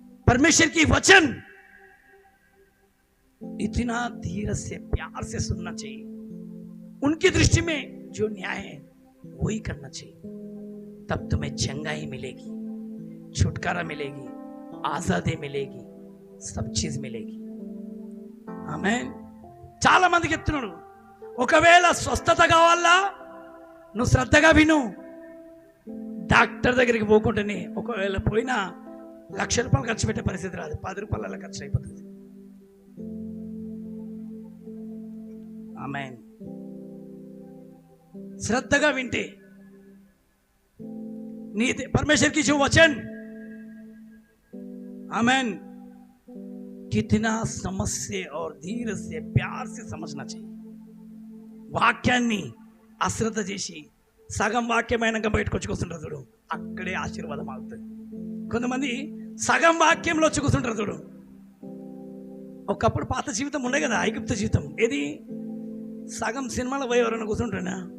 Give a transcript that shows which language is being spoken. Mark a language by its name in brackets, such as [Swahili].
[Hindi] परमेश्वर की वचन इतना धीरज से प्यार से सुनना चाहिए. उनकी दृष्टि में जो न्याय है वही करना चाहिए. तब तुम्हें चंगाई मिलेगी, छुटकारा मिलेगी, आजादी मिलेगी, सब चीज मिलेगी. [Telugu] ఆమేన్. చాలా మందికి చెప్తున్నాడు, ఒకవేళ స్వస్థత కావాలా నువ్వు శ్రద్ధగా విను. డాక్టర్ దగ్గరికి పోకుండానే ఒకవేళ పోయినా 1,00,000 రూపాయలు ఖర్చు పెట్టే పరిస్థితి రాదు, 10 రూపాయల ఖర్చు అయిపోతుంది. ఆమేన్. [Hindi] श्रद्धा [Telugu] विंटे [Hindi] नीति परमेश्वर की जो वचन, आमेन, कितना समझ से और धीरे से प्यार से समझना चाहिए. [Telugu] వాక్యాన్ని అశ్రద్ధ చేసి సగం వాక్యమైనాక బయటకు వచ్చి కూర్చుంటారు చూడు, అక్కడే ఆశీర్వాదం ఆగుతుంది. కొంతమంది సగం వాక్యంలో వచ్చి కూర్చుంటారు చూడు. ఒకప్పుడు పాత జీవితం ఉండే కదా, ఐగుప్తు జీవితం. ఏది సగం సినిమాలో పోయి ఎవరైనా కూర్చుంటారా?